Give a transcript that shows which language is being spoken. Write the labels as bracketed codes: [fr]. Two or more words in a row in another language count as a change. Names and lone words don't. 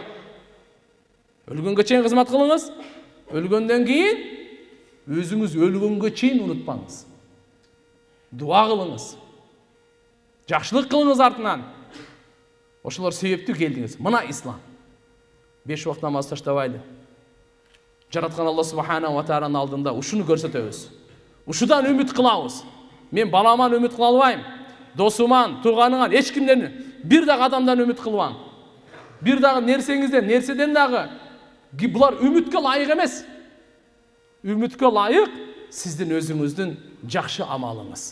[ky] Өлгөнгө чейин кызмат кылыңыз. Өлгөндөн кийин өзүңүз өлгөнгө чейин унутпаңыз. Дуа кылыңыз. Жакшылык кылыңыз артынан. Ошолор себептүү келдиңиз. Мына ислам. 5 вакыт намаз таштабайлы. Жараткан Алла [ar] سبحانه وتعالى [ky] алдында ушуну көрсөтөбүз. Ушудан үмүт кылабыз. Мен баламан үмүт кыла албайм. Досуман, тууганыңан, эч кимден, бир дагы адамдан үмүт кылбаң. Бир дагы нерседен дагы. Булар үмүткө лайык эмес. Үмүткө лайык сиздин өзүңүздүн жакшы амалыңыз.